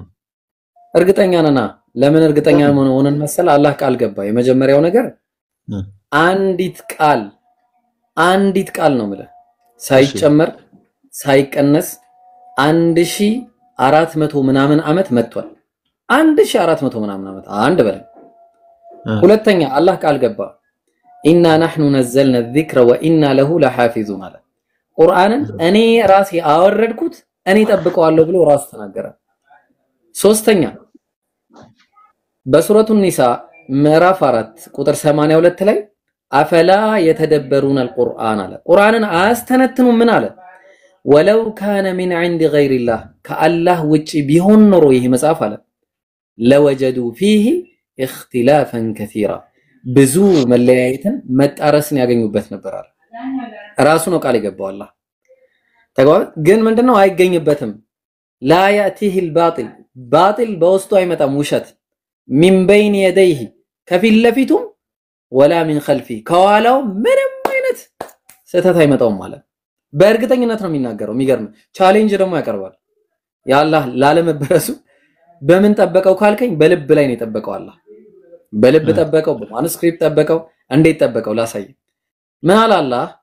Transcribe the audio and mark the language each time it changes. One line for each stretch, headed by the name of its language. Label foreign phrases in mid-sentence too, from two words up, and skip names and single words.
Amharic: እርግጠኛ ነና ለምን እርግጠኛ ሆነን መሰለ አላህ ቃል ገባ የመጀመሪያው ነገር አንዲት ቃል ነው ማለት ሳይጨመር ሳይቀነስ 1400 ምናምን አመት መጥቷል 1400 ምናምን አመት አንድ በላይ ሁለተኛ አላህ ቃል ገባ ኢና
Arabic: نحن نزلنا الذكر وإنا له لحافظون
Amharic: አለ ቁርአንን እኔ ራሴ አወረድኩት እኔ ተጠብቀዋለሁ ብሎ ራሱ ተናገረ ሶስተኛ በሱረቱ ኒሳ ምዕራፍ 4 ቁጥር 82 ላይ
Arabic: أفلا يتدبرون القرآن
Amharic: አለ ቁርአንን አስተነትኑ ምን አለ
Arabic: ولو كان من عند غير الله
Amharic: ከአላህ ውጪ ቢሆን ኖሮ ይሄ መጽሐፍ አለ
Arabic: لوجدوا فيه اختلافا كثيرا
Amharic: ብዙ መለያየትን መጣረስን ያገኙበት ነበር አለ ራሱ ነው ቃል ይገባው አላህ ተጓ ግን ምንድነው አይገኝበትም
Arabic: لا يأتيه الباطل
Amharic: باطل በውስጡ አይመጣም ውሸት
Arabic: من بين يديه
Amharic: ከፊት ለፊቱም
Arabic: ولا من خلفه
Amharic: ከኋላው ምንም አይነት ስህተት አይመጣውም ማለት በእርግጠኝነት ነው የሚናገረው የሚገርም ቻሌንጅ ደግሞ ያቀርባል ያአላህ ላለመበረሱ በምን ጠበቀው ካልከኝ በልብ ላይ ነው የጠበቀው አላህ በልብ ጠበቀው በማኑስክሪፕት ጠበቀው እንዴት ጠበቀው ላሳይ ምን አለ አላህ